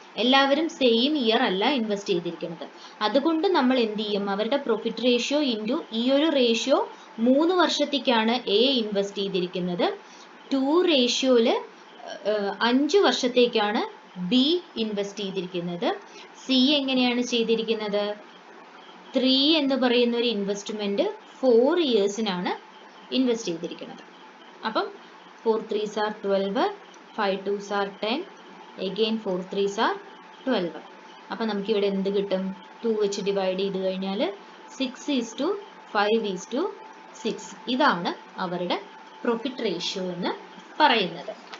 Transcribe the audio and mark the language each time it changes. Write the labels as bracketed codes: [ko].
[ml] എല്ലാവരും same year അല്ല invest ചെയ്തിരിക്കുന്നത്. അതുകൊണ്ട് നമ്മൾ എന്ത് ചെയ്യും, അവരുടെ പ്രോഫിറ്റ് റേഷ്യോ ഇൻറ്റു ഈ ഒരു റേഷ്യോ 3 വർഷത്തേക്കാണ് എ ഇൻവെസ്റ്റ് ചെയ്തിരിക്കുന്നത്, 2 റേഷ്യോയില് 5 വർഷത്തേക്കാണ് ബി ഇൻവെസ്റ്റ് ചെയ്തിരിക്കുന്നത്, സി എങ്ങനെയാണ് ചെയ്തിരിക്കുന്നത്, 3 എന്ന് പറയുന്ന ഒരു ഇൻവെസ്റ്റ്മെന്റ് 4 ഇയേഴ്സിനാണ് ഇൻവെസ്റ്റ് ചെയ്തിരിക്കുന്നത്. [en] അപ്പം 4 3s are 12, 5 2s are 10, again 4 3s are 12. [ml] അപ്പം നമുക്കിവിടെ എന്ത് കിട്ടും, 2 വെച്ച് ഡിവൈഡ് ചെയ്ത് കഴിഞ്ഞാൽ 6:5:6. ഇതാണ് അവരുടെ പ്രോഫിറ്റ് റേഷ്യോ എന്ന് പറയുന്നത്.